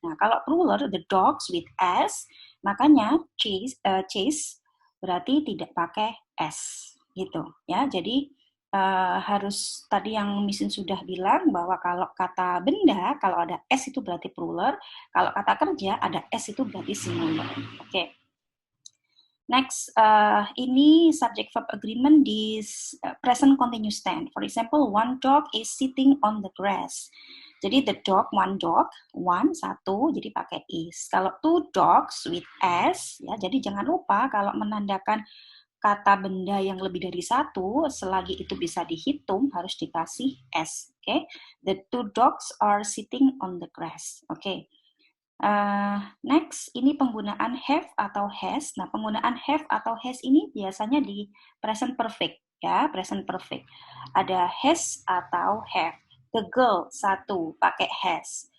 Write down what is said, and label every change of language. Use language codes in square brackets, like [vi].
[id] Nah, kalau plural, the dogs with s, makanya chase berarti tidak pakai s, gitu ya. Jadi harus tadi yang Misin sudah bilang bahwa kalau kata benda, kalau ada s itu berarti plural, kalau kata kerja ada s itu berarti singular. Oke. Next, ini subject verb agreement di present continuous tense. [en] For example, one dog is sitting on the grass. [id] Jadi the dog, one dog, one satu, jadi pakai is. Kalau two dogs with s, ya, jadi jangan lupa kalau menandakan kata benda yang lebih dari satu, selagi itu bisa dihitung, harus dikasih s. Okay? [en] The two dogs are sitting on the grass. [id] Okay. Next, ini penggunaan have atau has. Nah, penggunaan have atau has ini biasanya di present perfect, ya, present perfect. Ada has atau have. The girl, satu, pakai has.